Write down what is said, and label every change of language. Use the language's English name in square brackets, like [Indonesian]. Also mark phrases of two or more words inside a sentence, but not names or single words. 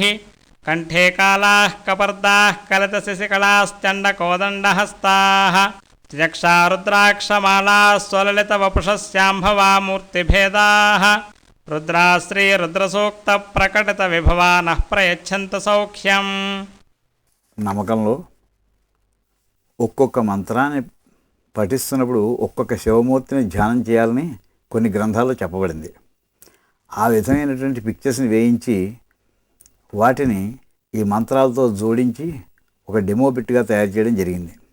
[Sanskrit] कण्ठे कालाः कपर्दाः कलितशिशिकलाश्चण्डकोदण्डहस्ताः। चक्षा रुद्राक्षमालाः स्वललितवपुषस्याम्भवा मूर्तिभेदाः। रुद्रा श्रीरुद्रसूक्तप्रकटितविभवा नः प्रयच्छन्तु सौख्यम्। [Telugu] నమ్మకంలో ఒక్కొక్క మంత్రాన్ని పఠిస్తున్నప్పుడు ఒక్కొక్క శివమూర్తిని ధ్యానం చేయాలని కొన్ని గ్రంథాల్లో చెప్పబడింది. ఆ విధమైనటువంటి పిక్చర్స్ని వేయించి వాటిని ఈ మంత్రాలతో జోడించి ఒక డెమో బిట్గా తయారు చేయడం జరిగింది.